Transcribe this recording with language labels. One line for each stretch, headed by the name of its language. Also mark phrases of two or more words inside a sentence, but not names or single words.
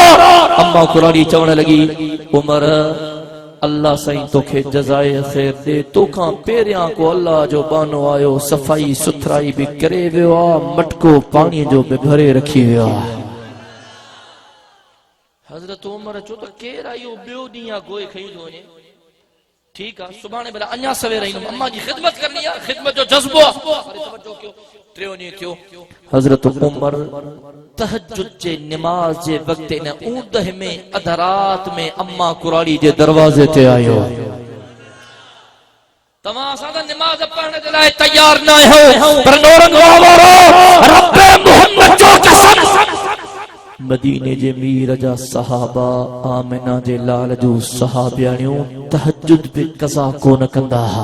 Sindhi: अम्मा कुराड़ी चवण लगी उमर अल्लाह साईं तोखे जज़ाए ख़ैर दे, तोखां पहिरियां को अल्लाह जो बानो आयो, सफ़ाई सुथराई भी करे वियो आहे, मटको पाणीअ जो भी भरे रखी वियो आहे। हज़रत उमर चयो त केर आयो, ॿियो ॾींहुं आहे गोए खई थो वञे,
Hindi: ठीक है
Sindhi: सुभाणे भला अञा सवेर ईंदुमि, अम्मा जी खिदमत करनी है, खिदमत जो जज्बो आहे। टियों ॾींहुं थियो, हज़रत उमर तहज्जुद जे निमाज जे वक्त इन ऊंदह में अधरात में अम्मा कुराड़ी जे दरवाजे ते आयो। तव्हां असां त निमाज पढ़ण जे लाइ तैयार न आहियो, पर नौरंग वारो रब मोहम्मद जो कसम मदीने जे मीर जा सहाबा आमिना जे लाल जो सहाबियाणियूं तहज्जुद भी कज़ा कोन कंदा।